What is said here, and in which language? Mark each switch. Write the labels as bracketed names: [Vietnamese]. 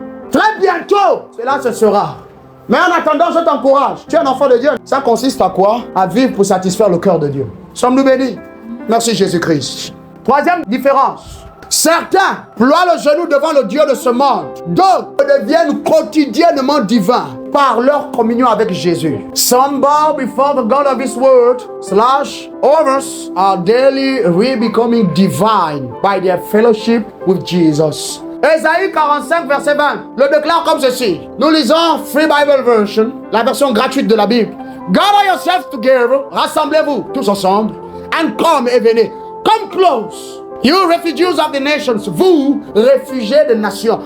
[French] Très bientôt, cela se sera. Mais en attendant, je t'encourage. Tu es un enfant de Dieu. Ça consiste à quoi? À vivre pour satisfaire le cœur de Dieu. Sommes-nous bénis? Merci Jésus-Christ. Troisième différence. Certains ploient le genou devant le Dieu de ce monde. D'autres deviennent quotidiennement divins par leur communion avec Jésus. [English] Some bow before the God of His word, others are daily re-becoming divine by their fellowship with Jesus. [French] Ésaïe 45, verset 20, le déclare comme ceci. Nous lisons Free Bible Version, la version gratuite de la Bible. [English] Gather yourselves together, [French] rassemblez-vous tous ensemble, [English] and come [French] et venez. [English] Come close. You refugees of the nations, [French] vous, réfugiés des nations.